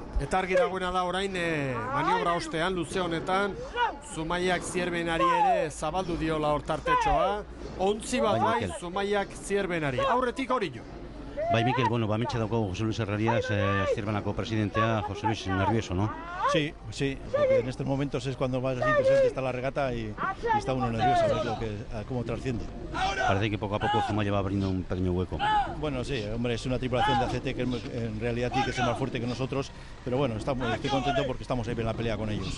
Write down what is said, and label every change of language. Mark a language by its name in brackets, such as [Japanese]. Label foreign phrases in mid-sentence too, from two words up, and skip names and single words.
[Basque] Eta argi dagoena da orain maniobra ostean, luze honetan, Zumaiak Zierbenari ere zabaldu diola hor tartetxoa, 11 bat bai Zumaiak Zierbenari, aurretik hori jo. Bai, Mikel, bamitxe daukagu José Luis Herrarias, Zierbenako presidentea. [Spanish] José Luis, nervioso, ¿no? Sí, porque en estos momentos es cuando más interesante está la regata y está uno nervioso a ver cómo trasciende. Parece que poco a poco Zumaya va abriendo un pequeño hueco. Bueno, sí, hombre, es una tripulación de ACT que en realidad tiene que ser más fuerte que nosotros, pero bueno, estoy contento porque estamos ahí en la pelea con ellos.